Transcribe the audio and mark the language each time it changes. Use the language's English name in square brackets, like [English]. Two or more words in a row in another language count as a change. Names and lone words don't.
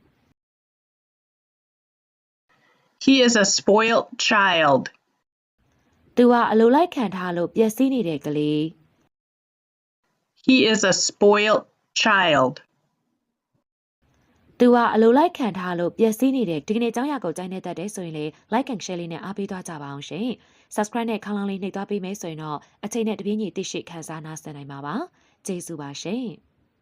[English] He is a spoiled child. [Burmese] သူကအလိုလိုက်ခံထားလို့ပျက်စီးနေတဲ့ကလေး [English] He is a spoiled child. [Burmese] သူကအလိုလိုက်ခံထားလို့ပျက်စီးနေတဲ့ဒီကနေ့အကြောင်းအရာကိုကြိုက်နေတတ်တယ်ဆိုရင်လေ [English] like and share [Burmese] လေးနဲ့အားပေးသွားကြပါအောင်ရှင် subscribe နဲ့ခေါင်းလောင်းလေးနှိပ်သွားပေးမယ်ဆိုရင်တော့အချိန်နဲ့တပြေးညီသိရှိခန်းစားနားဆင်နိုင်မှာပါကျေးဇူးပါရှင်